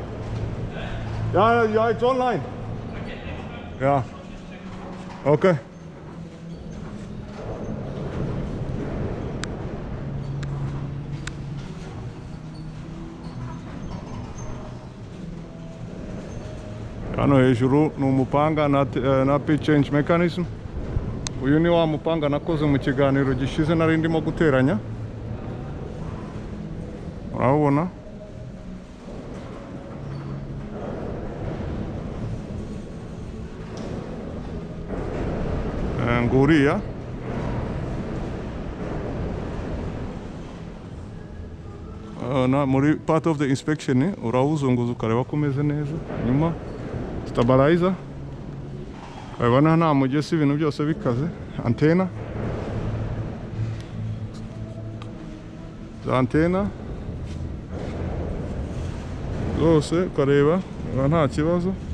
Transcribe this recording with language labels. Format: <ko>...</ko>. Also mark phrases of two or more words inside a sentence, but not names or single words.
<en>Yeah, it's online. Yeah.</en> <rw>Okay. Hano hejuru ni umupanga na</rw> <en>pitch change mechanism.</en> <rw>Uyu ni wa mupanga nakoze mu kiganiro gishize nari ndimo guteranya. Urabona? Nguriya. Muri</rw> <en>part of the inspection</en> <rw>urawuzunguza ukareba ko umeze neza. Nyuma stabilizer. Urabona nta mugesi ibintu byose bikaze. Antena. za antena zose ukareba nta kibazo.</rw>